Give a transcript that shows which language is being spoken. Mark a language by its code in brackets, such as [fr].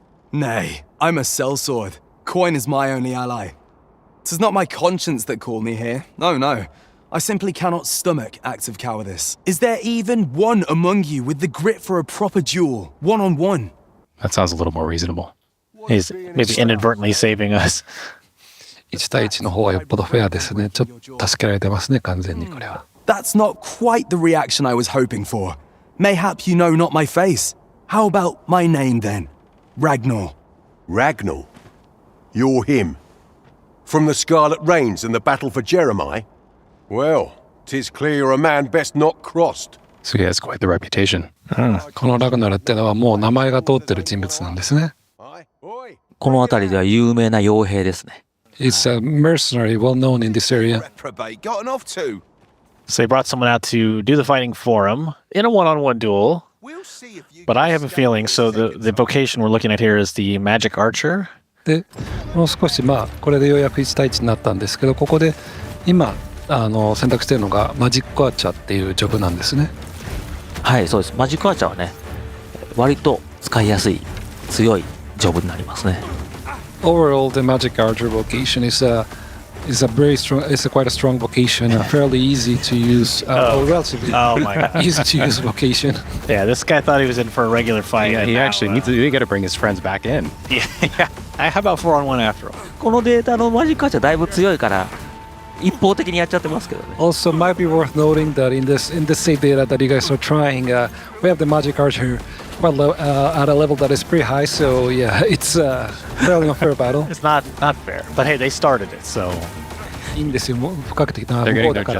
[en] Nay, I'm a sellsword. Coin is my only ally. 'Tis not my conscience that called me here. No. I simply cannot stomach acts of cowardice. Is there even one among you with the grit for a proper duel, one-on-one? That sounds a little more reasonable. He's maybe inadvertently saving us. [ja] 1対1の方がよっぽどフェアですね。ちょっと助けられてますね、完全にこれは。 [en] That's not quite the reaction I was hoping for. Mayhap you know not my face. How about my name then? Ragnar. Ragnar? You're him? From the Scarlet Rains and the battle for Jeremiah? Well, 'tis clear you're a man best not crossed. So he has quite the reputation. [ja] このラグナルってのはもう名前が通ってる人物なんですね。この辺りでは有名な傭兵ですね。 [en] It's a mercenary well known in this area. Reprobate gotten off to. So they brought someone out to do the fighting for him in a one-on-one duel. But I have a feeling, so the vocation we're looking at here is the magic archer. [ja] で、もう少しこれでようやく1対1になったんですけど、ここで今選択しているのがマジックアーチャーっていうジョブなんですね。はい、そうです。マジックアーチャーはね、割と使いやすい強いジョブになりますね。 [en] Overall, the magic archer vocation is quite a strong vocation, fairly easy to use, relatively my God. easy to use vocation. Yeah, this guy thought he was in for a regular fight. Yeah, he actually needs to. They got to bring his friends back in. Yeah. How about 4-on-1 after all? [ja] このデータのマジックアーチャーだいぶ強いから一方的にやっちゃってますけどね。 [en] Also, might be worth noting that in this save data that you guys are trying, we have the magic archer at a level that is pretty high. So yeah, it's fairly unfair battle. It's not fair. But hey, they started it, so. [ja] いいんですよ。もうかけてきた [en] They're [ja] 向 [en] getting [ja] こう [en] their [ja] だから。